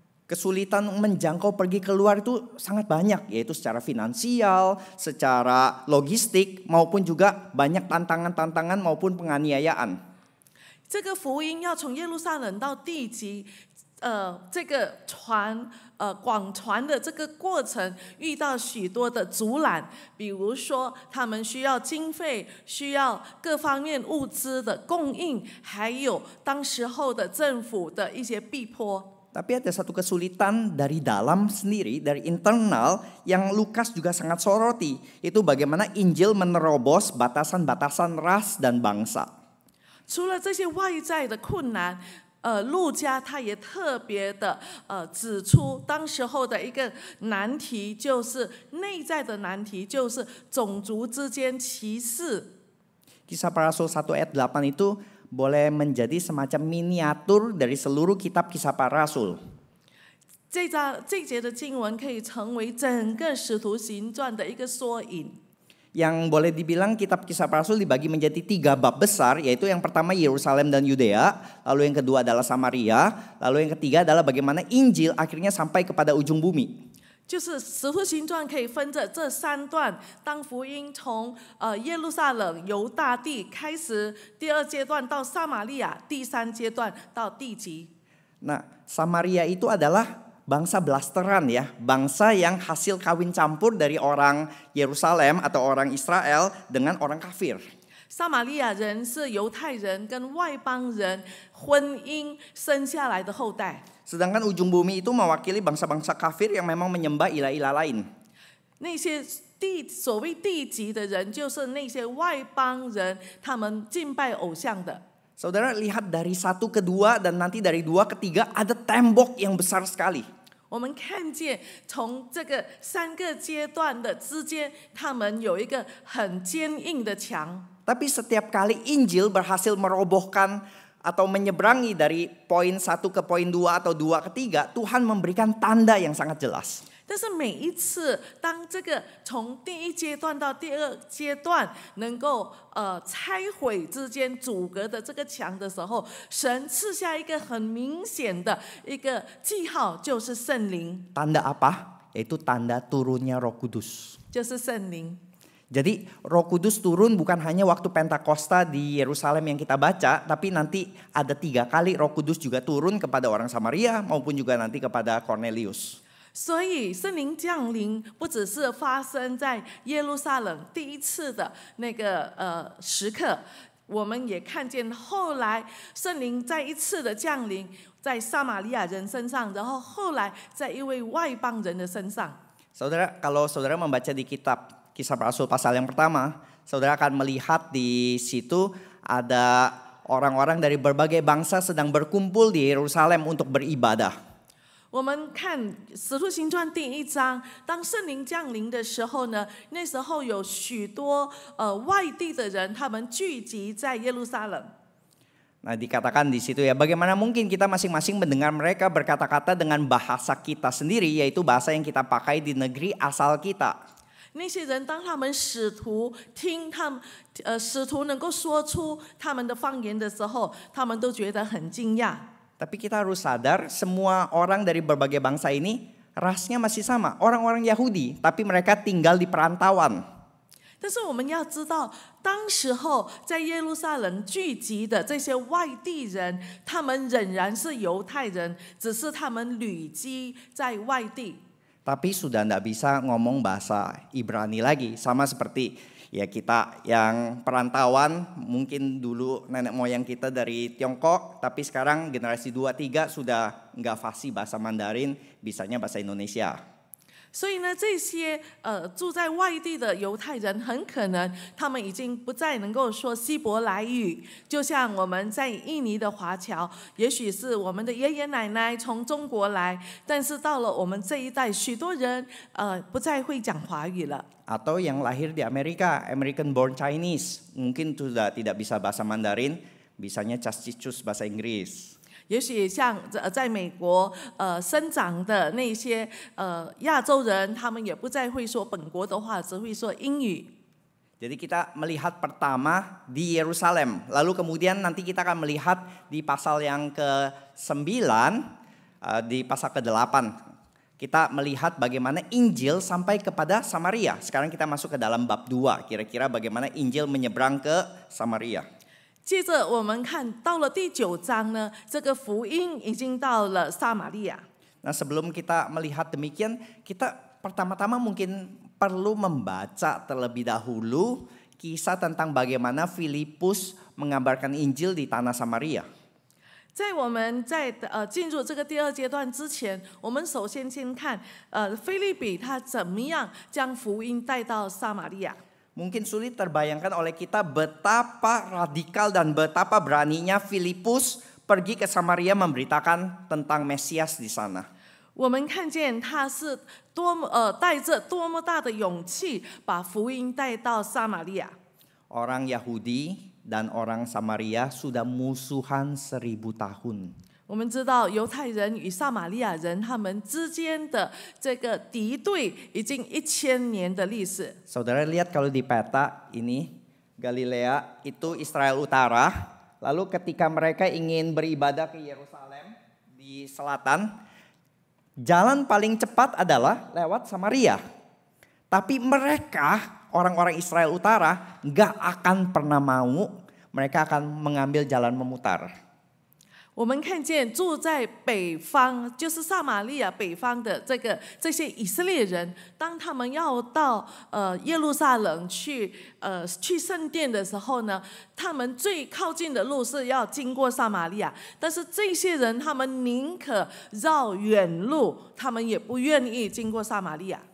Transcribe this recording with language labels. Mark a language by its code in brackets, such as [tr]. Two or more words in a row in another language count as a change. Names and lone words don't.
[id] Kesulitan menjangkau pergi keluar itu sangat banyak, yaitu secara finansial, secara logistik, maupun juga banyak tantangan-tantangan maupun penganiayaan. [zh] 这个福音要从耶路撒冷到地极，这个广传的这个过程遇到许多的阻拦，比如说他们需要经费，需要各方面物资的供应，还有当时候的政府的一些逼迫。 [id] Tapi ada satu kesulitan dari dalam sendiri, dari internal yang Lukas juga sangat soroti. Itu bagaimana Injil menerobos batasan-batasan ras dan bangsa. [zh] 除了这些外在的困难，路加他也特别的指出，当时候的一个难题就是内在的难题，就是种族之间歧视。 [id] Kisah Para Rasul 1 ayat 8 itu boleh menjadi semacam miniatur dari seluruh kitab Kisah Para Rasul. [zh] 这节的经文可以成为整个使徒行传的一个缩影。 [id] Yang boleh dibilang kitab Kisah Para Rasul dibagi menjadi 3 bab besar, yaitu yang pertama Yerusalem dan Yudea, lalu yang kedua adalah Samaria, lalu yang ketiga adalah bagaimana Injil akhirnya sampai kepada ujung bumi. [zh] 就是使徒行传可以分着这3段，当福音从耶路撒冷犹大地开始，第2阶段到撒玛利亚，第3阶段到地极。 [id] Nah, Samaria itu adalah bangsa blasteran ya, bangsa yang hasil kawin campur dari orang Yerusalem atau orang Israel dengan orang kafir. [zh] 撒玛利亚人是犹太人跟外邦人婚姻生下来的后代。 [id] Sedangkan ujung bumi itu mewakili bangsa-bangsa kafir yang memang menyembah ilah-ilah lain. [zh] 那些所谓地极的人，就是那些外邦人，他们敬拜偶像的。 [id] Saudara lihat dari 1 ke 2 dan nanti dari 2 ke 3 ada tembok yang besar sekali. [zh] 我们看见从这个3个阶段的之间，他们有一个很坚硬的墙。 [id] Tapi setiap kali Injil berhasil merobohkan atau menyeberangi dari poin 1 ke poin 2 atau 2 ke 3, Tuhan memberikan tanda yang sangat jelas. [zh] 但是每一次，当这个从第1阶段到第2阶段能够拆毁之间阻隔的这个墙的时候，神赐下一个很明显的一个记号，就是圣灵。 [id] Tanda apa? Yaitu tanda turunnya Roh Kudus. [zh] 就是圣灵。 [id] Jadi Roh Kudus turun bukan hanya waktu Pentakosta di Yerusalem yang kita baca, tapi nanti ada 3 kali Roh Kudus juga turun kepada orang Samaria maupun juga nanti kepada Cornelius. [zh] 所以圣灵降临不只是发生在耶路撒冷第1次的那个时刻，我们也看见后来圣灵再一次的降临在撒玛利亚人身上，然后后来在一位外邦人的身上。 [id] Saudara, kalau saudara membaca di kitab Kisah Para Rasul pasal yang pertama, saudara akan melihat di situ ada orang-orang dari berbagai bangsa sedang berkumpul di Yerusalem untuk beribadah. [zh] 我们看《使徒行传》第1章，当圣灵降临的时候呢，那时候有许多外地的人，他们聚集在耶路撒冷。 [id] Nah, dikatakan di situ ya, bagaimana mungkin kita masing-masing mendengar mereka berkata-kata dengan bahasa kita sendiri, yaitu bahasa yang kita pakai di negeri asal kita. [zh] 那些人当他们使徒使徒能够说出他们的方言的时候，他们都觉得很惊讶。 [id] Tapi kita harus sadar semua orang dari berbagai bangsa ini rasnya masih sama, orang-orang Yahudi, tapi mereka tinggal di perantauan. [zh] 但是我们要知道，当时候在耶路撒冷聚集的这些外地人，他们仍然是犹太人，只是他们旅居在外地。 [id] Tapi sudah tidak bisa ngomong bahasa Ibrani lagi, sama seperti ya kita yang perantauan, mungkin dulu nenek moyang kita dari Tiongkok, tapi sekarang generasi 2-3 sudah nggak fasih bahasa Mandarin, bisanya bahasa Indonesia. [zh] 所以呢，这些住在外地的犹太人，很可能他们已经不再能够说希伯来语，就像我们在印尼的华侨，也许是我们的爷爷奶奶从中国来，但是到了我们这一代，许多人不再会讲华语了。 [id] Atau yang lahir di Amerika, [en] American born Chinese, [id] mungkin sudah tidak bisa bahasa Mandarin, bisanya cas-cicus bahasa Inggris. [zh] 也许像在美国生长的那些亚洲人，他们也不再会说本国的话，只会说英语。 [id] Jadi kita melihat pertama di Yerusalem, lalu kemudian nanti kita akan melihat di pasal yang ke-9 di pasal ke-8 kita melihat bagaimana Injil sampai kepada Samaria. Sekarang kita masuk ke dalam bab 2, kira-kira bagaimana Injil menyeberang ke Samaria. [zh] 接着我们看到了第9章呢，这个福音已经到了撒玛利亚。 [id] Nah, sebelum kita melihat demikian, kita pertama-tama mungkin perlu membaca terlebih dahulu kisah tentang bagaimana Filipus mengabarkan Injil di tanah Samaria. [zh] 在我们进入这个第2阶段之前，我们首先先看腓立比他怎么样将福音带到撒玛利亚。 [id] Mungkin sulit terbayangkan oleh kita betapa radikal dan betapa beraninya Filipus pergi ke Samaria memberitakan tentang Mesias di sana. [zh] 我们看见他是带着多么大的勇气，把福音带到撒玛利亚。 [id] Orang Yahudi dan orang Samaria sudah musuhan 1000 tahun. [zh] 我们知道犹太人与撒玛利亚人他们之间的这个敌对已经1000年的历史。 [id] Saudara lihat kalau di peta ini Galilea itu Israel Utara. Lalu ketika mereka ingin beribadah ke Yerusalem di selatan, jalan paling cepat adalah lewat Samaria. Tapi mereka orang-orang Israel Utara nggak akan pernah mau, mereka akan mengambil jalan memutar. [zh] 我们看见住在北方，就是撒玛利亚北方的这些以色列人，当他们要到耶路撒冷去圣殿的时候呢，他们最靠近的路是要经过撒玛利亚，但是这些人他们宁可绕远路，他们也不愿意经过撒玛利亚。